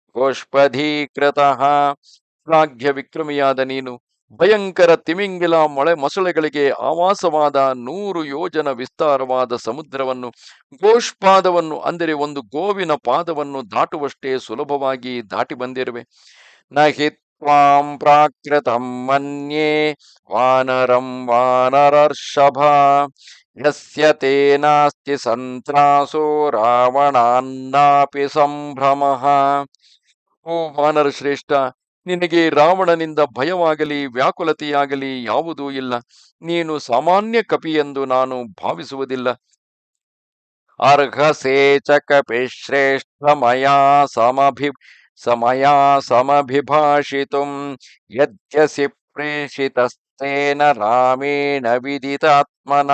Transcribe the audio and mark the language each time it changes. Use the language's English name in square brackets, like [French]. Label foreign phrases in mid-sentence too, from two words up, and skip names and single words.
[Kannada] ಶ್ಲಾಘ್ಯ ವಿಕ್ರಮಿಯಾದ ನೀನು ಭಯಂಕರ ತಿಮಿಂಗಿಲ ಮೊಸಳೆಗಳಿಗೆ ಆವಾಸವಾದ 100 ಯೋಜನ ವಿಸ್ತಾರವಾದ ಸಮುದ್ರವನ್ನು ಗೋಷ್ಪಾದವನ್ನು ಅಂದರೆ ಒಂದು ಗೋವಿನ ಪಾದವನ್ನು ದಾಟುವಷ್ಟೇ ಸುಲಭವಾಗಿ ದಾಟಿ ಬಂದಿರುವೆ. [Sanskrit] ನಹಿ ತ್ವಾಂ ಪ್ರಾಕೃತಂ ಮನ್ಯೇ ವಾನರಂ ವಾನರರ್ಷಭ ಯಸ್ಯ ತೇ ನಾಸ್ತಿ ಸಂತ್ರಾಸೋ ರಾವಣಾನ್ನಾಪಿ ಸಂಭ್ರಮಃ. [Kannada] ಓ ವಾನರ ಶ್ರೇಷ್ಠ, ನಿನಗೆ ರಾವಣನಿಂದ ಭಯವಾಗಲಿ ವ್ಯಾಕುಲತೆಯಾಗಲಿ ಯಾವುದೂ ಇಲ್ಲ. ನೀನು ಸಾಮಾನ್ಯ ಕಪಿಯೆಂದು ನಾನು ಭಾವಿಸುವುದಿಲ್ಲ. [Sanskrit] ಅರ್ಹಸೇ ಚ ಕಪಿಶ್ರೇಷ್ಠ ಮಯಾ ಸಮಭಿಭಾಷಿತುಂ ಯದ್ಯಸಿ ಪ್ರೇಷಿತಸ್ತೇನ ರಾಮೇಣ ವಿದಿತಾತ್ಮನ.